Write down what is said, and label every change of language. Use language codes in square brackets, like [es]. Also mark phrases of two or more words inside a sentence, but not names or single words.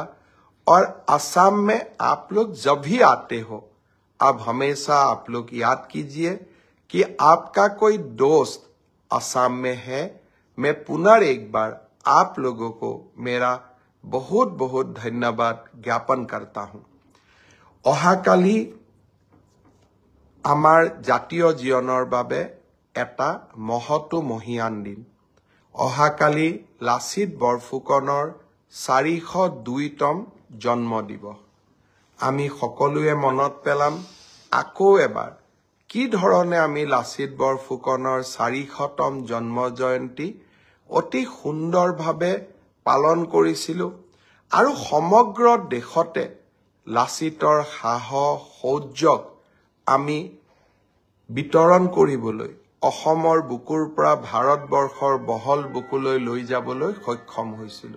[hi] और असम में आप लोग जब भी आते हो, अब हमेशा आप लोग याद कीजिए कि आपका कोई दोस्त असम में है। मैं पुनः एक बार आप लोगों को मेरा बहुत बहुत धन्यवाद ज्ञापन करता हूं। [as] অহাকালি আমাৰ জাতীয় জীৱনৰ বাবে এটা মহৎ মহিয়ান দিন। অহাকালি লাচিত বৰফুকনৰ 402তম জন্ম দিৱস। আমি সকলোৱে মনত পেলাম আকৌ এবাৰ কি ধৰণে আমি লাচিত বৰফুকনৰ 400তম জন্ম জয়ন্তী অতি সুন্দৰভাৱে পালন কৰিছিলো আৰু সমগ্ৰ দেশতে লাচিতৰ সাহস সৌৰ্যক আমি বিতৰণ কৰিবলৈ অসমৰ বুকুৰ পৰা ভাৰতবৰ্ষৰ বহল বুকুলৈ লৈ যাবলৈ সক্ষম হৈছিলো।